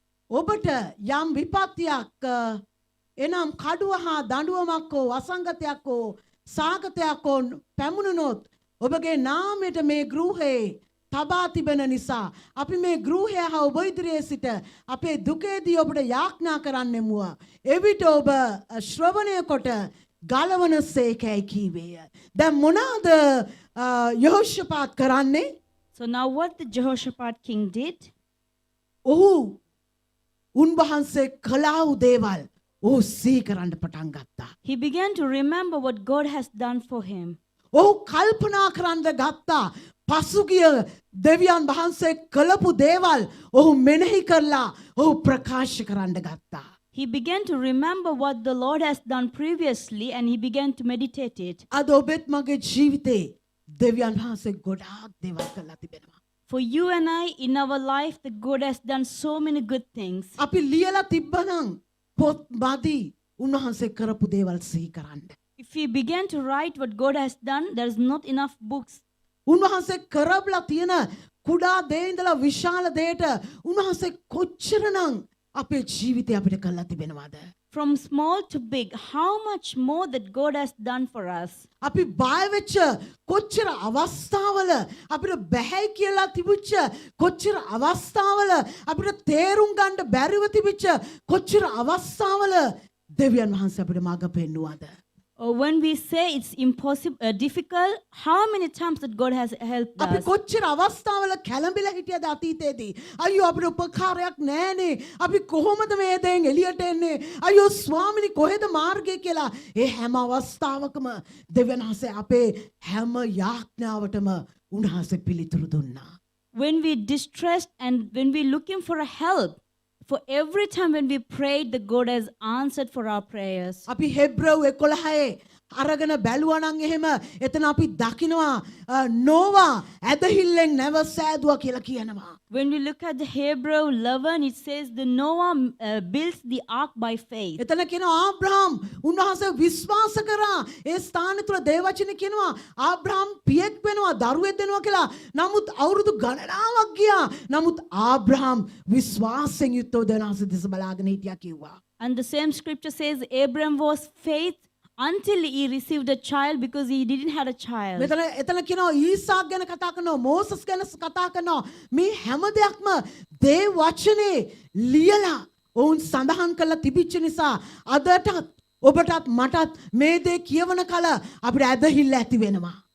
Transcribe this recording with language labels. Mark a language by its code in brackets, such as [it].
[si] ඔබට යම් විපත්තියක් එනම් කඩුව හා දඬුවමක් හෝ වසංගතයක් හෝ සාගතයක් හෝ පැමුණුනොත් ඔබගේ නාමයට මේ ගෘහේ තබා තිබෙන නිසා අපි මේ ගෘහය හා ඔබ ඉදිරියේ සිට අපේ දුකේදී ඔබට යාඥා කරන්නෙමුව එවිට ඔබ ශ්‍රවණය කොට ගලවන සේකයි කීවේය දැන් මොනවාද යහෝෂපාත් කරන්නේ [en] So now what the Jehoshaphat king did, [si] ඔහු උන්වහන්සේ කළා වූ දේවල් ඔහු සිහි කරන්න පටන් ගත්තා. [en] he began to remember what God has done for him. [si] ඔහු කල්පනා කරන්න ගත්තා පසුගිය දෙවියන් වහන්සේ කළපු දේවල් ඔහු මෙනෙහි කරලා ඔහු ප්‍රකාශ කරන්න ගත්තා. [en] He began to remember what the Lord has done previously and he began to meditate it. [si] අද ඔබත් මගේ ජීවිතේ දෙවියන් වහන්සේ ගොඩාක් දේවල් කළා තිබෙනවා. [en] For you and I, in our life, the God has done so many good things. [si] අපි ලියලා තිබ්බනම් පොත් මදි උන්වහන්සේ කරපු දේවල් සිහි කරන්න. [en] If we began to write what God has done, there is not enough books. [si] උන්වහන්සේ කරබලා තියෙන කුඩා දේ ඉඳලා විශාල දේට උන්වහන්සේ කොච්චරනම් අපේ ජීවිතේ අපිට කළා තිබෙනවද? [en] From small to big, how much more that God has done for us. [si] අපි බය වෙච්ච කොච්චර අවස්ථාවල අපිට බැහැ කියලා තිබුච්ච කොච්චර අවස්ථාවල අපිට තේරුම් ගන්න බැරිව තිබිච්ච කොච්චර අවස්ථාවල දෙවියන් වහන්සේ අපිට මඟ පෙන්වුවාද? [en] Or when we say it's impossible, difficult, how many times that God has helped [si] අපි [en] us? [si] කොච්චර අවස්ථාවල කැළඹිලා හිටියද අතීතයේදී අයියෝ අපිට උපකාරයක් නැහැනේ අපි කොහොමද මේ දෙයෙන් එළියට එන්නේ අයියෝ ස්වාමිනී කොහෙද මාර්ගය කියලා ඒ හැම අවස්ථාවකම දෙවියන් වහන්සේ අපේ හැම යාඥාවටම උන්වහන්සේ පිළිතුරු දුන්නා. [en] When we distressed and when we looking for a help, for every time when we prayed, the God has answered for our prayers. [si] අපි හෙබ්‍රව් 11 අරගෙන බැලුවා නම් එහෙම එතන අපි දකිනවා නෝවා ඇදහිල්ලෙන් නැවසෑදුවා කියලා කියනවා. [en] When we look at the Hebrew 11, it says the Noah built the ark by faith. [si] එතන කියනවා ආබ්‍රහම් උන්වහන්සේ විශ්වාස කරා ඒ ස්ථානය තුල දේවචනේ කියනවා ආබ්‍රහම් පියෙක් වෙනවා දරුවෙක් දෙනවා කියලා. නමුත් අවුරුදු ගණනාවක් ගියා. නමුත් ආබ්‍රහම් විශ්වාසයෙන් යුක්තව දෙවනාසේ දෙස බලාගෙන හිටියා කිව්වා. [en] And the same scripture says Abraham was faith until he received a child because he didn't have a child. [si] එතන කියනවා ඊසාක් ගැන කතා කරනවා මෝසස් ගැන කතා කරනවා මේ හැම දෙයක්ම දේ වචනේ ලියලා ඔවුන් සඳහන් කරලා තිබිච්ච නිසා අදටත් ඔබටත් මටත් මේ දේ කියවන කල අපිට ඇදහිල්ල ඇති වෙනවා.